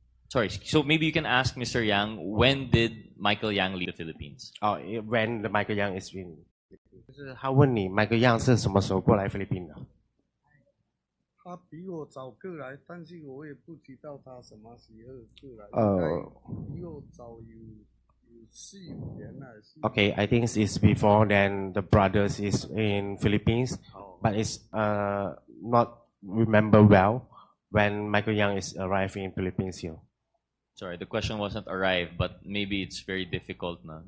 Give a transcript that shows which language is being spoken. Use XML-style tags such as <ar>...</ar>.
<en>Sorry, so maybe you can ask Mr. Yang, when did Michael Yang leave the Philippines? Oh, when the Michael Yang is in.</en> <zh>就是他问你 Michael Yang 是什么时候过来菲律宾的？他比我早过来，但是我也不知道他什么时候过来。比我早有4-5年了。</zh> <en>Okay, I think it's before then the brothers is in Philippines, but it's not remember well when Michael Yang is arriving in Philippines here. Sorry, the question wasn't arrive, but maybe it's very difficult na.</en>